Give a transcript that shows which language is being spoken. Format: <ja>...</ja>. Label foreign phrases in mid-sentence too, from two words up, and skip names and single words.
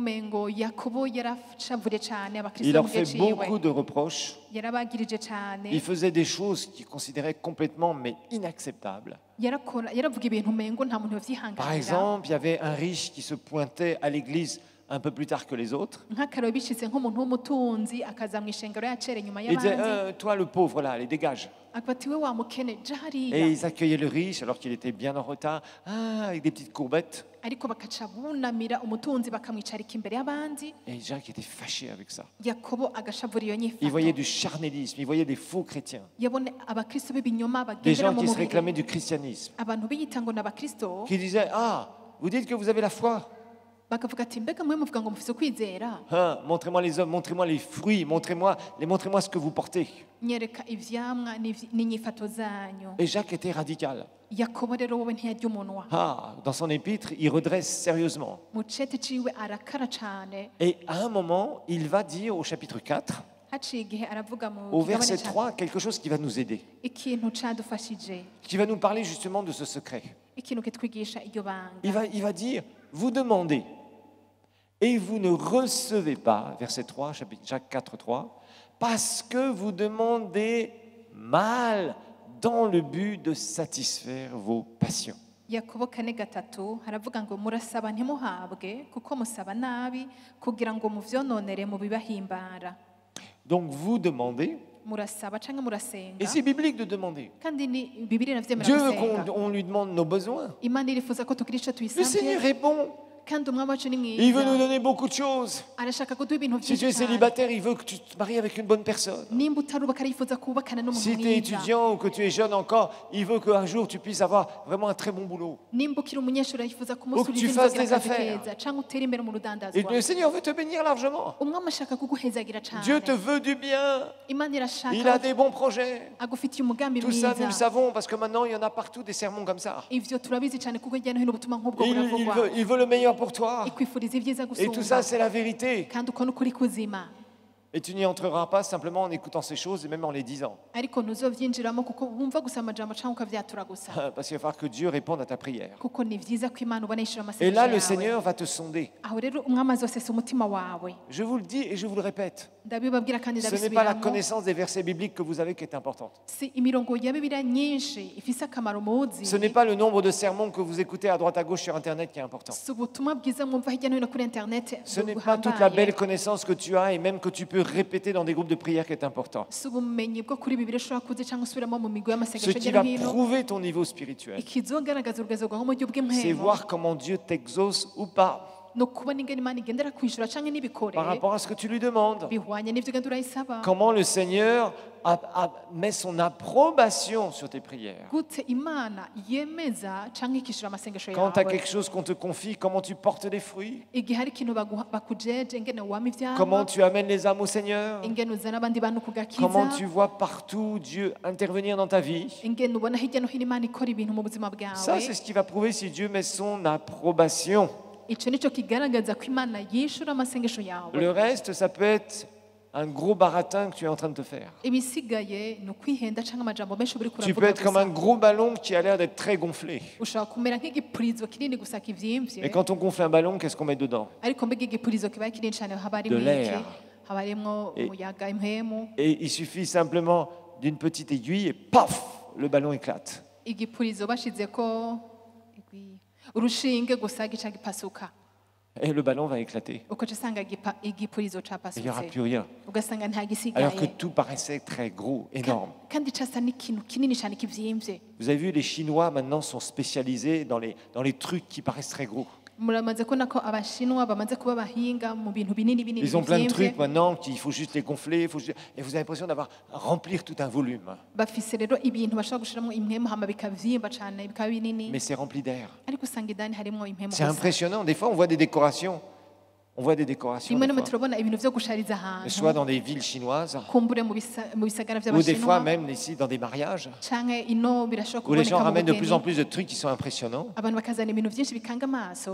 <fr>Il leur fait beaucoup de reproches. Il faisait des choses qu'il considérait complètement mais inacceptables. Par exemple, il y avait un riche qui se pointait à l'église un peu plus tard que les autres.</fr> <rn>nk'akarero bishitse nk'umuntu w'umutunzi akaza mu ishengero yacere nyuma</rn> <fr>Il disait,</fr> <rn>y'abandi</rn> <fr>toi le pauvre, là, allez, dégage.</fr> <rn>akavuga ati we wa mukene ja</rn> <fr>Et</fr> <rn>hariya</rn> <fr>ils accueillaient le riche alors qu'il était bien en retard, avec des petites courbettes.</fr> <rn>ariko bakaca bunamira umutunzi bakamwicarika imbere y'abandi</rn> <fr>Et Jacques était fâché avec ça.</fr> <rn>yakobo agashavura iyo</rn> <fr>Il voyait</fr> <rn>nyifato</rn> <fr>du charnélisme, il voyait des faux chrétiens,</fr> <rn>yabone abakristo b'ibinyoma</rn> <fr>des</fr> <rn>bagendera</rn> <fr>gens</fr> <rn>mu</rn> <fr>qui se</fr> <rn>mubiri</rn> <fr>réclamaient du christianisme,</fr> <rn>abantu biyita ngo ni abakristo</rn> <fr>qui disaient, vous dites que vous avez la foi.</fr> <rn>bakavuga ati mbega mwe muvuga ngo mufise ukwizera</rn> <fr>Montrez-moi les hommes, montrez-moi les fruits, montrez-moi ce que vous portez.</fr> <rn>nyereka ivyamwa n'inyifato zanyu</rn> <fr>Et Jacques était radical.</fr> <rn>yakobo rero wowe ntiyarya umunwa</rn> <fr>Dans son épître, il redresse sérieusement.</fr> <rn>mu cete ciwe arakara cane</rn> <fr>Et à un moment, il va dire au chapitre 4,</fr> <rn>haciye igihe aravuga mu</rn> <fr>au</fr> <rn>kigabane</rn> <fr>verset</fr> <rn>ca</rn> <fr>3, quelque chose qui va nous aider,</fr> <rn>ikintu cadufashije</rn> <fr>qui va nous parler justement de ce secret.</fr> <rn>ikintu kitwigisha iryo banga</rn> <fr>Il va dire, vous demandez et vous ne recevez pas, verset 3, chapitre Jacques 4, 3, parce que vous demandez mal dans le but de satisfaire vos passions.</fr> <rn>yakobo 4:3 haravuga ngo murasaba ntimuhabwe kuko musaba nabi kugira ngo muvyononere mu bibahimbara</rn> <fr>Donc vous demandez,</fr> <rn>murasaba canke</rn> <fr>et</fr> <rn>murasenga</rn> <fr>c'est biblique de demander.</fr> <rn>kandi ni bibiri navyemera</rn> <fr>Dieu veut</fr> <rn>gusenga</rn> <fr>qu'on lui demande nos besoins.</fr> <rn>imana irifuza ko tugira ico</rn> <fr>Le Seigneur</fr> <rn>tuyisavye</rn> <fr>répond.</fr> <rn>kandi umwami wacu ni</rn> <fr>Il veut nous</fr> <rn>mwiza</rn> <fr>donner beaucoup de choses.</fr> <rn>arashaka kuduha ibintu</rn> <fr>Si tu es</fr> <rn>vyinshi cane</rn> <fr>célibataire, il veut que tu te maries avec une bonne personne.</fr> <rn>nimba utarubaka arifuza kubakana n'umuntu</rn> <fr>Si tu es</fr> <rn>mwiza</rn> <fr>étudiant ou que tu es jeune encore, il veut qu'un jour tu puisses avoir vraiment un très bon boulot.</fr> <rn>nimba ukiri umunyeshuri arifuza</rn> <fr>Ou que tu fasses des</fr> <rn>akazi</rn> <fr>affaires.</fr> <rn>keza canke utere imbere mu</rn> <fr>Et</fr> <rn>rudandazwa</rn> <fr>le Seigneur veut te bénir largement.</fr> <rn>umwami ashaka kuguhezagira</rn> <fr>Dieu</fr> <rn>cane</rn> <fr>te veut du bien.</fr> <rn>imana</rn> <fr>Il a</fr> <rn>irashaka</rn> <fr>des bons projets.</fr> <rn>agufitiye umugambi</rn> <fr>Tout ça, nous le</fr> <rn>mwiza</rn> <fr>savons parce que maintenant, il y en a partout des sermons comme ça.</fr> <rn>ivyo turabizi cane kuko hirya no hino ubutumwa nk'ubwo</rn> <fr>Il</fr> <rn>buravugwa</rn> <fr>veut le meilleur pour toi.</fr> <rn>ikwifuriza ivyiza</rn> <fr>Et tout ça,</fr> <rn>gusumba</rn> <fr>c'est la vérité.</fr> <rn>kandi uko n'ukuri kuzima</rn> <fr>Et tu n'y entreras pas simplement en écoutant ces choses et même en les disant.</fr> <rn>ariko ntuzovyinjiramo kuko wumva gusa amajambo canke ukavyatura gusa</rn> <fr>Parce qu'il va falloir que Dieu réponde à ta prière.</fr> <rn>kuko ni vyiza ko imana ubona yishura</rn> <fr>Et là, le</fr> <rn>amasengesho yawe</rn> <fr>Seigneur va te sonder.</fr> <rn>aho rero umwami azosesa umutima wawe</rn> <fr>Je vous le dis et je vous le répète.</fr> <rn>ndabibabwira kandi</rn> <fr>Ce n'est pas la</fr> <rn>ndabisubiramo</rn> <fr>connaissance des versets bibliques que vous avez qui est importante.</fr> <rn>si imirongo ya bibiliya nyinshi ifise akamaro muzi</rn> <fr>Ce n'est pas le nombre de sermons que vous écoutez à droite à gauche sur Internet qui est important.</fr> <rn>si ubutumwa bwiza mwumva hirya no hino kuri interineti</rn> <fr>Ce n'est pas toute la belle connaissance que tu as et même que tu peux répéter dans des groupes de prière qui est important.</fr> <rn>si ubumenyi bwo kuri bibiliya ushobora kuzi cyangwa usubiramo mu migwi</rn> <fr>Ce</fr> <rn>y'amasengesho</rn> <fr>qui</fr> <rn>hirya</rn> <fr>va</fr> <rn>no hino</rn> <fr>prouver ton niveau spirituel,</fr> <rn>ikizogaragaza urugezo rwawe mu buryo</rn> <fr>c'est</fr> <rn>bw'impemo</rn> <fr>voir comment Dieu t'exauce ou pas</fr> <rn>ni ukubona ingene imana igendera kwishura canke n'ibikore</rn> <fr>par rapport à ce que tu lui demandes.</fr> <rn>bihwanye n'ivyo ugenda urayisaba</rn> <fr>Comment le Seigneur met son approbation sur tes prières.</fr> <rn>gute imana yemeza canke ikishura amasengesho</rn> <fr>Quand tu as</fr> <rn>yawe</rn> <fr>quelque chose qu'on te confie, comment tu portes des fruits,</fr> <rn>igihe hari ikintu bakujeje ingene wama</rn> <fr>comment</fr> <rn>ivyama</rn> <fr>tu amènes les âmes au Seigneur,</fr> <rn>ingene uzana abandi bantu</rn> <fr>comment</fr> <rn>kugakiza</rn> <fr>tu vois partout Dieu intervenir dans ta vie.</fr> <rn>ingene ubona hirya no hino imana ikora ibintu mu buzima</rn> <fr>Ça,</fr> <rn>bwawe</rn> <fr>c'est ce qui va prouver si Dieu met son approbation.</fr> <rn>ico nico kigaragaza ko imana yishura amasengesho yawe</rn> <fr>Le reste, ça peut être un gros baratin que tu es en train de te faire.</fr> <rn>ibisigaye ni ukwihenda canke amajambo menshi uba uriko</rn> <fr>Tu peux</fr> <rn>uravuga</rn> <fr>être comme un</fr> <rn>gusa</rn> <fr>gros ballon qui a l'air d'être très gonflé.</fr> <rn>ushobora kumera nk'igipurizo kinini gusa</rn> <fr>Et</fr> <rn>kivyimvye</rn> <fr>quand on gonfle un ballon, qu'est-ce qu'on met dedans?</fr> <rn>ariko mbega igipurizo kibaye kinini cane haba</rn> <fr>De</fr> <rn>harimwo iki</rn> <fr>l'air.</fr> <rn>haba harimwo</rn> <fr>Et-</fr> <rn>umuyaga impwemu</rn> <fr>Et il suffit simplement d'une petite aiguille et paf, le ballon éclate.</fr> <rn>igipurizo bashizeko urushinge gusa gica gipasuka</rn> <fr>Et le ballon va éclater.</fr> <rn>ukaca usanga igipurizo</rn> <fr>Il n'y aura</fr> <rn>capasutse</rn> <fr>plus rien.</fr> <rn>ugasanga nta</rn> <fr>Alors que</fr> <rn>gisigaye</rn> <fr>tout paraissait très gros, énorme.</fr> <rn>kandi casa n'ikintu kinini cane kivyimvye</rn> <fr>Vous avez vu, les Chinois maintenant sont spécialisés dans les trucs qui paraissent très gros.</fr> <rn>muramaze kubona ko abashinwa bamaze kuba bahinga mu bintu binini binini</rn> <fr>Ils ont plein de</fr> <rn>bivyimvye</rn> <fr>trucs maintenant qu'il faut juste les gonfler. Et vous avez l'impression d'avoir remplir tout un volume.</fr> <rn>bafise rero ibintu bashobora gushiramo impwemu hama bikavyimba cane bikaba binini</rn> <fr>Mais c'est rempli d'air.</fr> <rn>ariko usanga indani harimwo impwemu</rn> <fr>C'est</fr> <rn>gusa</rn> <fr>impressionnant. Des fois, on voit des décorations. On voit des décorations.</fr> <rn>rimwe</rn> <fr>Des</fr> <rn>rimwe</rn> <fr>fois.</fr> <rn>turabona ibintu vyo gushariza</rn> <fr>Soit</fr> <rn>ahantu</rn> <fr>dans des villes chinoises,</fr> <rn>kumbure mu bisagara</rn> <fr>ou des fois</fr> <rn>vy'abashinwa</rn> <fr>même ici dans des mariages,</fr> <rn>canke ino birashobora</rn> <fr>où les gens</fr> <rn>kuboneka mu</rn> <fr>ramènent de plus en</fr> <rn>bugeni</rn> <fr>plus de trucs qui sont impressionnants.</fr> <rn>abantu bakazana ibintu vyinshi bikanga amaso</rn>